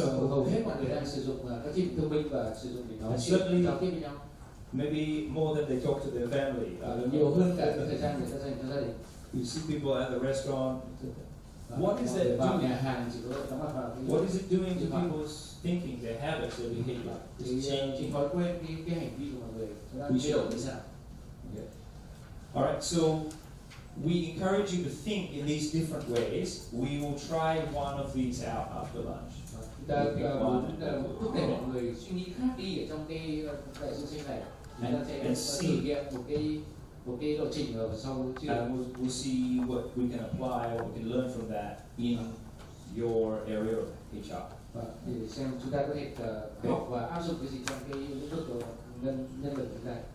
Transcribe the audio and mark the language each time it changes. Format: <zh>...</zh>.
<vi>Hầu hết mọi người đang sử dụng các thiết bị thông minh và sử dụng để nói chuyện giao tiếp với nhau.</vi> <en>Maybe more than they talk to their family.</en> <vi>Nhiều hơn cả thời gian người ta dành cho gia đình.</vi> <en>You see people at the restaurant. What is that doing? What is it doing to people's thinking, their habits, their behavior? It's changing.</en> <vi>Thói quen cái hành vi của mọi người nó đang thay đổi như sao?</vi> <en>All right, so we encourage you to think in these different ways. We will try one of these out after lunch.</en> <vi>Ta thúc đẩy mọi người suy nghĩ khác đi ở trong cái đại dương xanh này. Chúng ta sẽ thử nghiệm một cái lộ trình ở sau trưa.</vi> <en>We'll see what we can apply, what we can learn from that in your area of HR.</en> <vi>Để xem chúng ta có thể học và áp dụng cái gì trong cái lĩnh vực của nhân lực hiện nay.</vi>